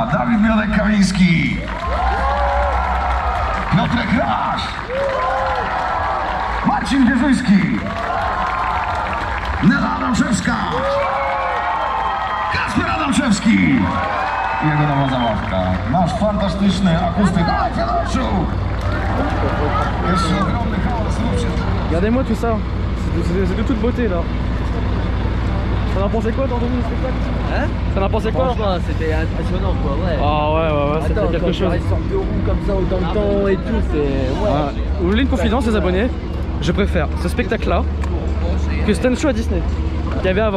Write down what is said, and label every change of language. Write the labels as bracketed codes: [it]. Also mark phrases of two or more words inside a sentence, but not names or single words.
[pl] Dawid Miodek-Kamiński, Piotrek Raś, Marcin Wierzyński, Nela Adamczewska, Kacper Adamczewski i jego nowa zabawka. Nasz fantastyczny akustyk Fiodorczuk. Jeszcze ogromny chaos, róbcie to. [fr] Regardez-moi tout ça, c'est de toute beauté là. T'en as pensé quoi d'Anthony le spectacle? Hein? T'en as pensé quoi? Franchement, c'était impressionnant quoi, ouais. Ah ouais, c'était Attends, quelque quand chose. ils sortent de roue comme ça dans le temps et tout, c'est... Ouais. Vous voulez une confidence les abonnés? Je préfère ce spectacle là que Stand Show à Disney qu'il y avait avant.